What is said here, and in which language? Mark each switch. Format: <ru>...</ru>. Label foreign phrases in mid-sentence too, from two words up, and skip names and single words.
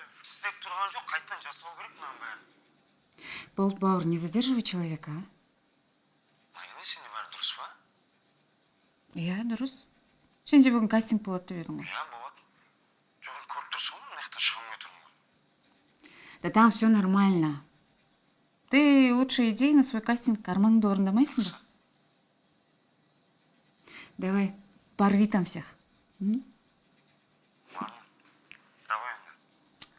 <kk>Істеп тұрған жоқ, қайтадан жасау керек мынаның бәрін.</kk> <ru>Болт Бауэр, не задерживай человека, а?</ru> <kk>Мадина, сенде бәрі дұрыс па? Иә, дұрыс. Сен де бүгін кастинг болады деп едің ғой. Иә, болады. Жоқ, енді көріп тұрсың ғой, мына жақтан шыға алмай тұрмын ғой.</kk> <ru>Да там все нормально. Ты лучше иди на свой кастинг,</ru> <kk>арманыңды орындамайсың ба?</kk> <ru>Давай, порви там всех. М? Ладно, давай енді.</ru>